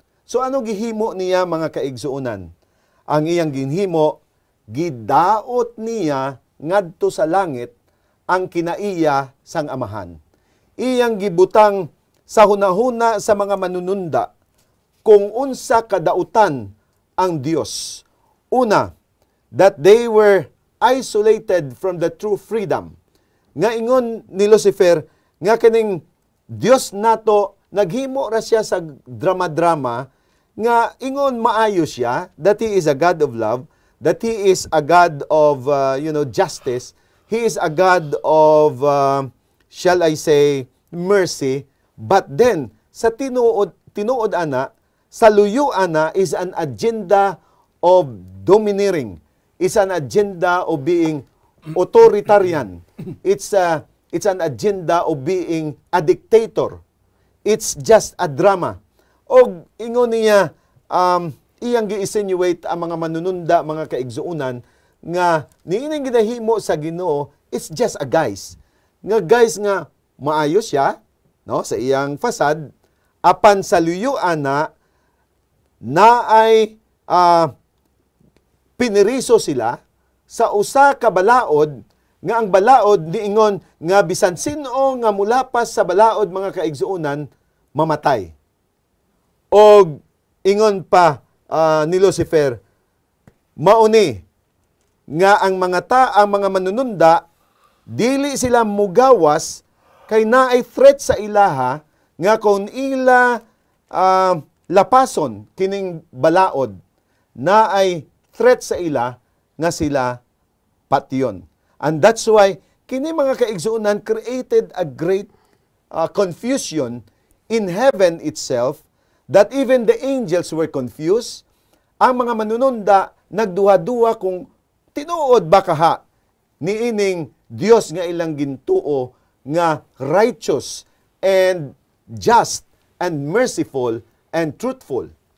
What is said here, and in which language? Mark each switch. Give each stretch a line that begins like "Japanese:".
Cebuano: So ano gihimo niya mga kaigsuonan? Ang iyang ginhimo, gidaot niya ngadto sa langit ang kinaiya sang Amahan. Iyang gibutang sa hunahuna sa mga manununda kung unsa kadautan ang Dios.
English: Una, that they were isolated from the true freedom.
Cebuano: Nga ingon ni Lucifer, nga kining Dios nato, naghimo ra siya sa drama-drama, nga ingon maayo siya,
English: that He is a God of love, that He is a God of, justice. He is a God of, shall I say, mercy. But then,
Cebuano: sa tinuod ana, sa luyo ana
English: is an agenda of domineering. It's an agenda of being authoritarian. It's an agenda of being a dictator. It's just a drama.
Cebuano: O ingon niya, iyang gi-insinuate ang mga manununda, mga kaigsuunan, nga niining ginahimo sa Ginoo,
English: it's just a guise.
Cebuano: Nga guys nga maayos siya, no, sa iyang fasad, apan sa luyo ana na ay piniriso sila sa usa ka balaod, nga ang balaod niingon nga bisan sino nga mulapas sa balaod, mga kaigsuunan, mamatay. O ingon pa ni Lucifer, mauni nga ang mga manununda dili sila mugawas kay naay threat sa ilaha nga kung ila lapason kining balaod, naay threat sa ila nga sila patyon.
English: And that's why
Cebuano: kini mga kaigsuunan
English: created a great confusion in heaven itself, that even the angels were confused.
Cebuano: Ang mga manununda nagduha-duha kung tinuod ba kaha niining Dios nga ilang gintuo nga
English: righteous and just and merciful and truthful.